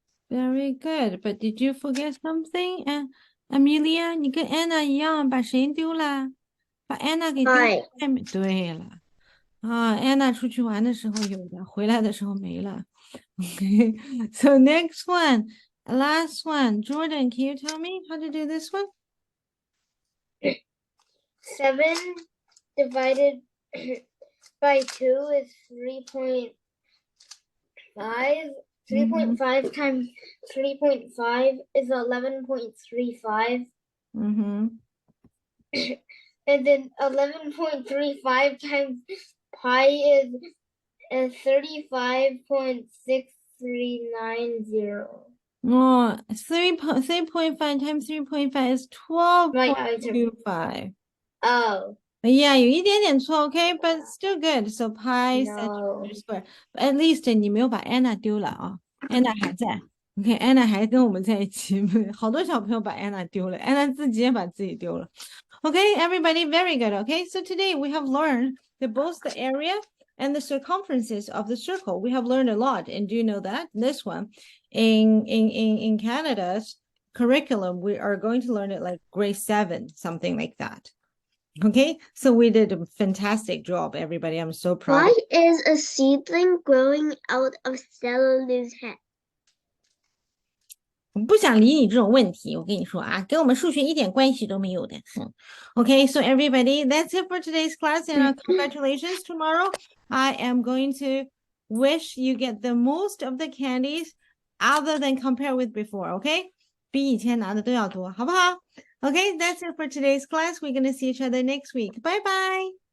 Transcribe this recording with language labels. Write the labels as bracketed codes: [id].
[en] very good, but did you forget something? [zh] Amelia， 你跟 Anna 一样，把谁丢了？把 Anna 给丢哎外面。对了，啊，Anna 出去玩的时候有的，回来的时候没了。 [en] Okay, so next one, last one. Jordan, can you tell me how to do this one? 7 divided by 2 is 3.5. 3.5 times 3.5 is 11.35. And then 11.35 times pi is 35.6390. Oh, 3.5 times 3.5 is 12.25. Oh, Yeah, [zh] 有一点点错 [en] ，OK, but still good. So pi no. centimeter square. But at least [zh] 你没有把 Anna 丢了啊，Anna 还在。 [en] OK, [zh] Anna 还跟我们在一起。好多小朋友把 Anna 丢了，Anna 自己也把自己丢了。 [en] Okay, everybody, very good. Okay, so today we have learned that both the area and the circumferences of the circle. We have learned a lot, and do you know that this one in Canada's curriculum, we are going to learn it like grade 7, something like that. Okay, so we did a fantastic job, everybody. I'm so proud. Why is a seedling growing out of cellulose head? [zh] 我不想理你这种问题，我跟你说啊，跟我们数学一点关系都没有的。 [en] Okay, so everybody, that's it for today's class, and congratulations tomorrow. I am going to wish you get the most of the candies other than compare with before, okay? [zh] 比以前拿的都要多，好不好？ [en] Okay, that's it for today's class. We're going to see each other next week. Bye-bye.